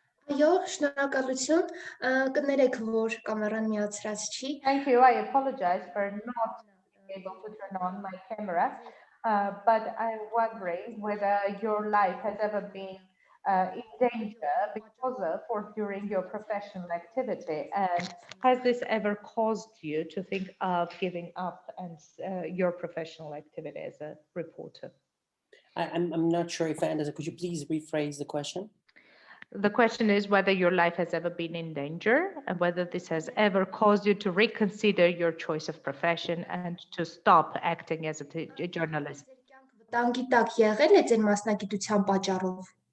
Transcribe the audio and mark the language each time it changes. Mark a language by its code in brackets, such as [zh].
[hy] Այո, շնորհակալություն, կներեք, որ կամերան միացրած չի։ [en] Thank you. I apologize for not being able to turn on my camera, but I'm wondering whether your life has ever been in danger because of or during your professional activity, and has this ever caused you to think of giving up and your professional activity as a reporter? I'm not sure if I understand. Could you please rephrase the question? The question is whether your life has ever been in danger and whether this has ever caused you to reconsider your choice of profession and to stop acting as a journalist. [hy] Վտանգի տակ եղել է ձեր մասնագիտության պատճառով։